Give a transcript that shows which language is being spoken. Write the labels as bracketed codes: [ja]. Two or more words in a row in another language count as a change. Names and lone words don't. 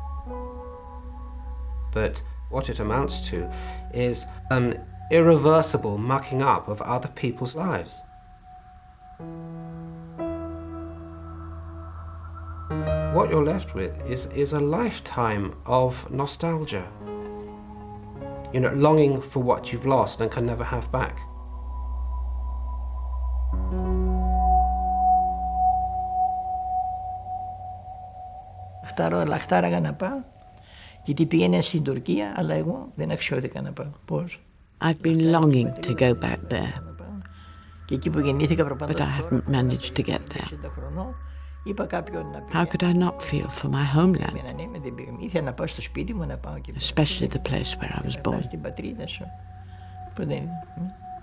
[en] But what it amounts to is an irreversible mucking up of other people's lives. What you're left with is a lifetime of nostalgia. You know, longing for what you've lost and can never have back. [el] Λαχτάραγα να πάω, γιατί πήγαινε στην Τουρκία, αλλά εγώ δεν αξιώθηκα να πάω. Πώς? [en] I've been longing to go back there, [el] Και εκεί που γεννήθηκα [en] but I haven't managed to get there. [el] 60 χρονών, είπα κάποιον να [en] How could I not feel for my homeland, [el] ήθελα να πάω στο σπίτι μου, να πάω και [en] especially the place where I was born? [el] στην πατρίδα σου. Που δεν είναι.